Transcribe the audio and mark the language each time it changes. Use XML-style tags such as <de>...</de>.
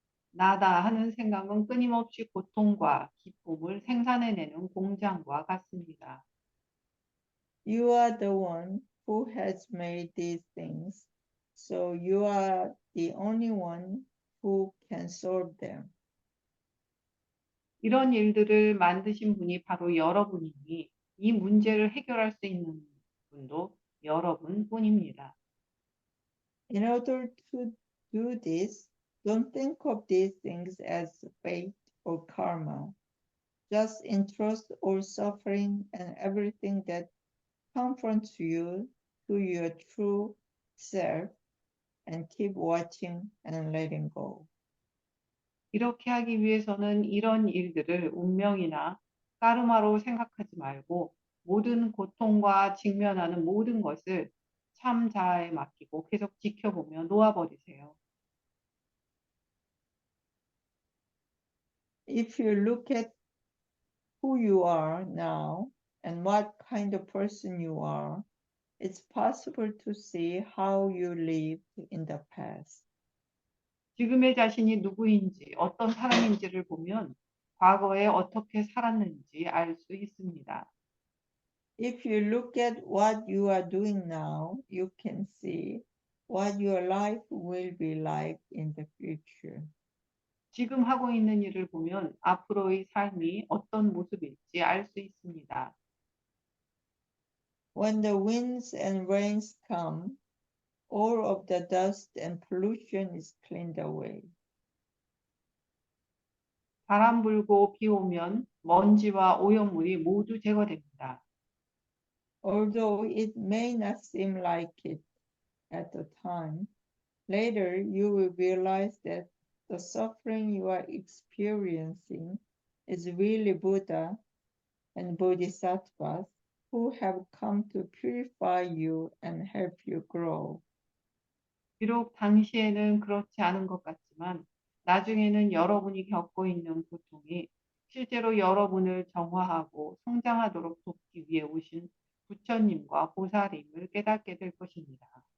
<ko>나다 하는 생각은 끊임없이 고통과 기쁨을 생산해내는 공장과 같습니다.</ko> <en>You are the one who has made these things, so you are the only one who can solve them.</en> <ko>이런 일들을 만드신 분이 바로 여러분이니 이 문제를 해결할 수 있는 분도 여러분뿐입니다.</ko> <en>In order to do this, don't think of these things as fate or karma. Just entrust all suffering and everything that confronts you to your true self and keep watching and letting go.</en> <ko>이렇게 하기 위해서는 이런 일들을 운명이나 까르마로 생각하지 말고 모든 고통과 직면하는 모든 것을 참 자아에 맡기고 계속 지켜보며 놓아버리세요.</ko> <en>If you look at who you are now and what kind of person you are, it's possible to see how you lived in the past.</en> <ko>지금의 자신이 누구인지, 어떤 사람인지를 보면 과거에 어떻게 살았는지 알 수 있습니다.</ko> <en>If you look at what you are doing now, you can see what your life will be like in the future.</en> <ko>지금 하고 있는 일을 보면 앞으로의 삶이 어떤 모습일지 알 수 있습니다.</ko> <en>When the winds and rains come, all of the dust and pollution is cleaned away.</en> <ko>바람 불고 비 오면 먼지와 오염물이 모두 제거됩니다.</ko> <en>Although it may not seem like it at the time, later you will realize that the suffering you are experiencing is really Buddha and Bodhisattvas who have come to purify you and help you grow.</en> <ko>비록 당시에는 그렇지 않은 것 같지만 나중에는 여러분이 겪고 있는 고통이 실제로 여러분을 정화하고 성장하도록 돕기 위해 오신 부처님과 보살임을 깨닫게 될 것입니다.</ko>